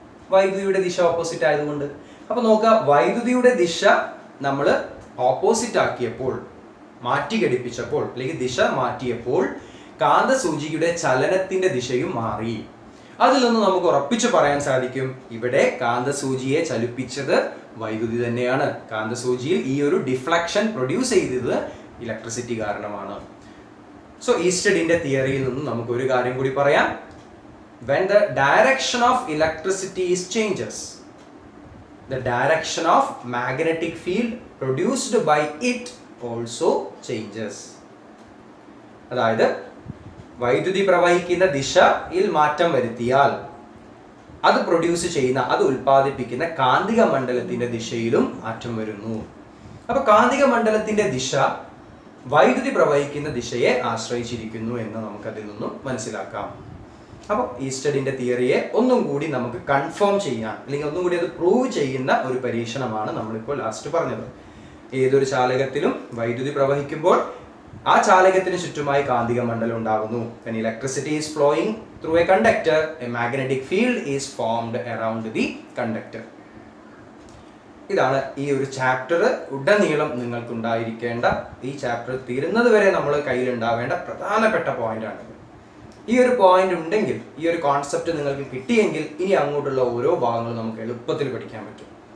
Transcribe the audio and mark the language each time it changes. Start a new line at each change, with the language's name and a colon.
Malayalam: വൈദ്യുതിയുടെ ദിശ ഓപ്പോസിറ്റ് ആയതുകൊണ്ട്. അപ്പൊ നോക്കുക, വൈദ്യുതിയുടെ ദിശ നമ്മൾ ഓപ്പോസിറ്റ് ആക്കിയപ്പോൾ, മാറ്റി ഘടിപ്പിച്ചപ്പോൾ അല്ലെങ്കിൽ ദിശ മാറ്റിയപ്പോൾ കാന്തസൂചിയുടെ ചലനത്തിന്റെ ദിശയും മാറി. അതിൽ നിന്ന് നമുക്ക് ഉറപ്പിച്ചു പറയാൻ സാധിക്കും, ഇവിടെ കാന്തസൂചിയെ ചലിപ്പിച്ചത് വൈദ്യുതി തന്നെയാണ്. കാന്തസൂചിയിൽ ഈ ഒരു ഡിഫ്ലക്ഷൻ പ്രൊഡ്യൂസ് ചെയ്തത് ഇലക്ട്രിസിറ്റി കാരണമാണ്. സോ ഈസ്റ്റഡിന്റെ തിയറിയിൽ നിന്നും നമുക്ക് ഒരു കാര്യം കൂടി പറയാം.
English: When the direction of electricity is changes, the direction of magnetic field produced by it also changes.
Malayalam: അതായത് വൈദ്യുതി പ്രവഹിക്കുന്ന ദിശയിൽ മാറ്റം വരുത്തിയാൽ അത് പ്രൊഡ്യൂസ് ചെയ്യുന്ന, അത് ഉൽപ്പാദിപ്പിക്കുന്ന കാന്തിക മണ്ഡലത്തിന്റെ ദിശയിലും മാറ്റം വരുന്നു. അപ്പൊ കാന്തിക മണ്ഡലത്തിന്റെ ദിശ വൈദ്യുതി പ്രവഹിക്കുന്ന ദിശയെ ആശ്രയിച്ചിരിക്കുന്നു എന്ന് നമുക്കതിൽ നിന്നും മനസ്സിലാക്കാം. അപ്പോൾ ഈസ്റ്റഡിന്റെ തിയറിയെ ഒന്നും കൂടി നമുക്ക് കൺഫേം ചെയ്യാൻ, അല്ലെങ്കിൽ ഒന്നും കൂടി അത് പ്രൂവ് ചെയ്യുന്ന ഒരു പരീക്ഷണമാണ് നമ്മളിപ്പോൾ ലാസ്റ്റ് പറഞ്ഞത്. ഏതൊരു ചാലകത്തിലും വൈദ്യുതി പ്രവഹിക്കുമ്പോൾ ആ ചാലകത്തിന് ചുറ്റുമായി കാന്തിക മണ്ഡലം ഉണ്ടാകുന്നു.
English: When electricity is flowing through a conductor, a magnetic field is formed around the conductor.
Malayalam: ഇതാണ് ഈ ഒരു ചാപ്റ്റർ ഉടനീളം നിങ്ങൾക്ക് ഉണ്ടായിരിക്കേണ്ട, ഈ ചാപ്റ്റർ തീരുന്നത് വരെ നമ്മൾ കയ്യിൽ ഉണ്ടാവേണ്ട പ്രധാനപ്പെട്ട പോയിന്റ് ആണ്. ഈ ഒരു പോയിന്റ് ഉണ്ടെങ്കിൽ, ഈ ഒരു കോൺസെപ്റ്റ് നിങ്ങൾക്ക് കിട്ടിയെങ്കിൽ ഇനി അങ്ങോട്ടുള്ള ഓരോ ഭാഗങ്ങളും നമുക്ക് എളുപ്പത്തിൽ പഠിക്കാൻ പറ്റും.